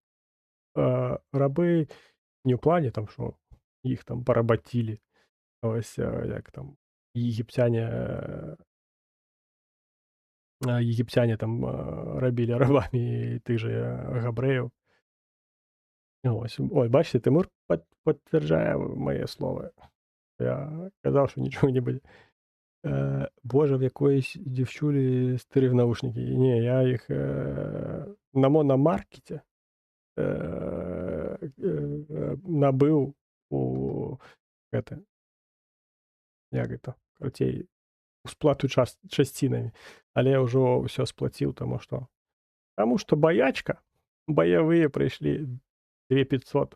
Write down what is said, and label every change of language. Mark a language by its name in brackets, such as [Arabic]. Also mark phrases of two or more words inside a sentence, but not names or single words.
[Belarusian] Рабы не ў плане там, што іх там парабацілі, ось як там егіпцяне там рабілі рабамі тых жа габрэяў. Ось, ой, бачыце, Тымур пацвярджае мае словы. Я казаў, што нічога не будзе. [Ukrainian] Боже, в якоїсь дівчулі старі навушники. Ні, я їх на [Belarusian] мономаркеце набыў у гэта, як гэта, карацей, сплату часцінамі, але ўжо ўсё сплаціў, таму што баячка, баявыя прыйшлі 2500.